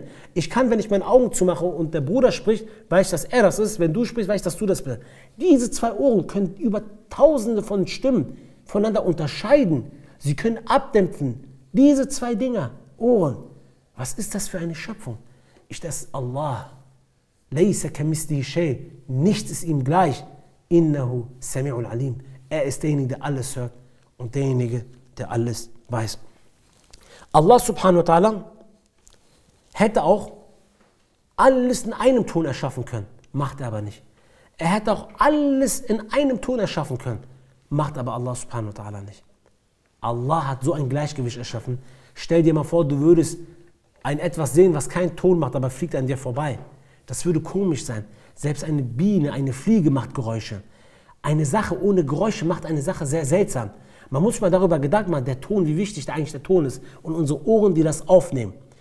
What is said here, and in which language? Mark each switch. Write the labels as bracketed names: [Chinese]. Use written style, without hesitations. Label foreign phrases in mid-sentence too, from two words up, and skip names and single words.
[German] Ich kann, wenn ich meine Augen zumache und der Bruder spricht, weiß ich, dass er das ist. Wenn du sprichst, weiß ich, dass du das bist. Diese zwei Ohren können über Tausende von Stimmen voneinander unterscheiden. Sie können abdämpfen. Diese zwei Dinge, Ohren. Was ist das für eine Schöpfung? Das ist Allah. [Arabic] ليس كمثله شيء. [German] Nichts ist ihm gleich. [Arabic] إنه سميع عليم. [German] Er ist derjenige, der alles hört und derjenige, der alles weiß. [Arabic] الله سبحانه وتعالى [German] hätte auch alles in einem Ton erschaffen können, macht er aber nicht. Er hätte auch alles in einem Ton erschaffen können, macht aber [Arabic] الله سبحانه وتعالى [German] nicht. Allah hat so ein Gleichgewicht erschaffen. Stell dir mal vor, du würdest etwas sehen, was keinen Ton macht, aber fliegt an dir vorbei. Das würde komisch sein. Selbst eine Biene, eine Fliege macht Geräusche. Eine Sache ohne Geräusche macht eine Sache sehr seltsam. Man muss sich mal darüber Gedanken machen, der Ton, wie wichtig eigentlich der Ton ist und unsere Ohren, die das aufnehmen.